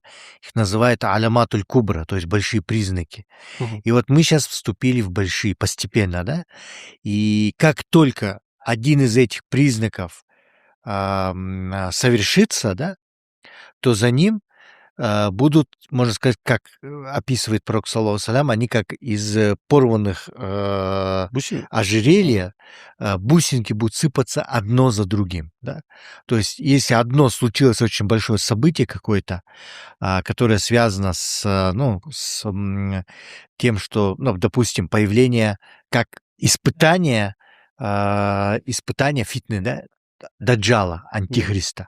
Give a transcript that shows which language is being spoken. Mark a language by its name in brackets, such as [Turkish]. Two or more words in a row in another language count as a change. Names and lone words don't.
[Russian] Их называют [Arabic] العلامات الكبرى, [Russian] то есть большие признаки. Мгм. И вот мы сейчас вступили в большие постепенно, да, и как только один из этих признаков совершится, да, то за ним будут, можно сказать, как описывает пророк, [Arabic] صلى الله عليه وسلم, [Russian] они как из порванных Бусин? ожерелья бусинки будут сыпаться одно за другим. Да? То есть, если одно случилось очень большое событие какое-то, которое связано с тем, что, ну, допустим, появление как испытание фитны, да, даджала, антихриста.